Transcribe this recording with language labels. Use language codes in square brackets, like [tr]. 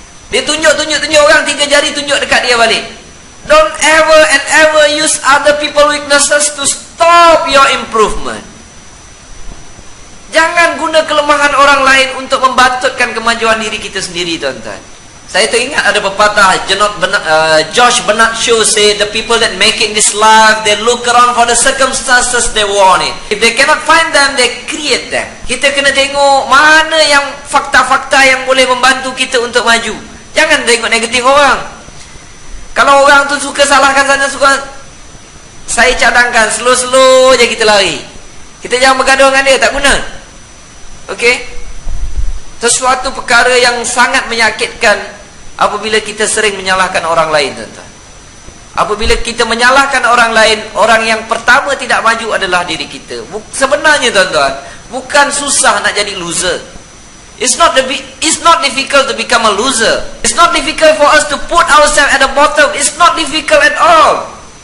[ms] Dia tunjuk orang, 3 jari tunjuk dekat dia balik. [en] Don't ever and ever use other people weaknesses to stop your improvement. [ms] Jangan guna kelemahan orang lain untuk membantutkan kemajuan diri kita sendiri, tuan-tuan. Saya teringat ada pepatah [en] George Bernard Shaw say, the people that make it in this life, they look around for the circumstances they want it. If they cannot find them, they create them. [ms] Kita kena tengok mana yang fakta-fakta yang boleh membantu kita untuk maju. Jangan tengok negatif orang. Kalau orang tu suka salahkan sana, suka, saya cadangkan slow-slow je kita lari. Kita jangan bergaduh dengan dia, tak guna. Okey? Sesuatu perkara yang sangat menyakitkan apabila kita sering menyalahkan orang lain, tuan-tuan. Apabila kita menyalahkan orang lain, orang yang pertama tidak maju adalah diri kita. Sebenarnya, tuan-tuan, bukan susah nak jadi loser. [en] It's not difficult to become a loser. It's not difficult for us to put ourselves at the bottom. It's not difficult at all.